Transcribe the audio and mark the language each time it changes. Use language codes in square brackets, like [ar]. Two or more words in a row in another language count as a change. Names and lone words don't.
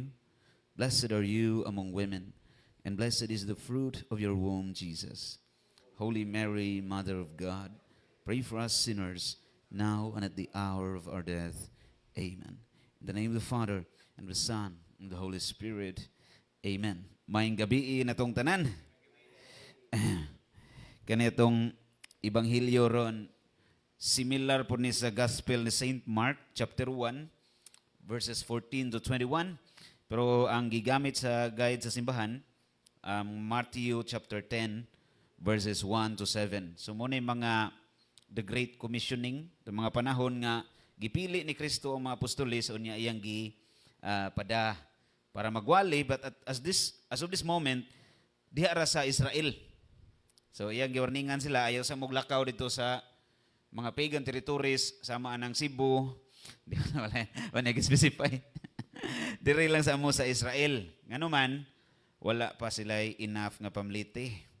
[en] Blessed are you among women, and blessed is the fruit of your womb, Jesus. Holy Mary, Mother of God, pray for us sinners, now and at the hour of our death. Amen. In the name of the Father, and of the Son, and the Holy Spirit. Amen. [ceb] Maayong gabi na tong tanan. Kanitong Ebanghelyo ron, similar po ni sa Gospel ni Saint Mark, [en] chapter 1, verses 14 to 21. [ceb] Pero ang gigamit sa guide sa simbahan, Matthew [en] chapter 10, verses 1 to 7. [ceb] So muna yung mga [en] the Great Commissioning, [ceb] the mga panahon nga gipili ni Kristo ang mga apostoles o niya iyang pada para magwali, [en] but as of this moment, [ceb] diha ra sa Israel. So iyang giwarningan sila, ayaw sa muglakaw dito sa mga [en] pagan territories, [ceb] sama ng Cebu, wala nag-specify. Dire lang sa mo sa Israel. Ngano man, wala pa sila enough nga pamliti.